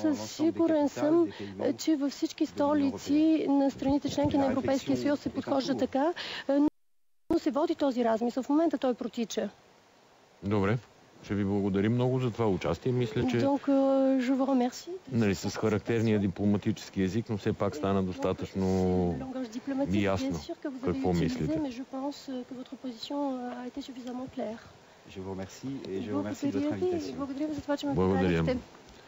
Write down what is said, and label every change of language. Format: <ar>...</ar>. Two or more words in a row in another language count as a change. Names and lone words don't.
<bg>Сигурен съм, че във всички столици на страните членки на Европейския съюз се подхожда така, но се води този размисъл. В момента той протича. Добре. Ще ви благодарим много за това участие. Мисля, че с характерния дипломатически език, но все пак стана достатъчно ясно какво мислите.</bg> <fr>Je vous remercie et je vous remercie de votre invitation.</fr> <bg>Благодаря ви за това, че ме поканихте.</bg>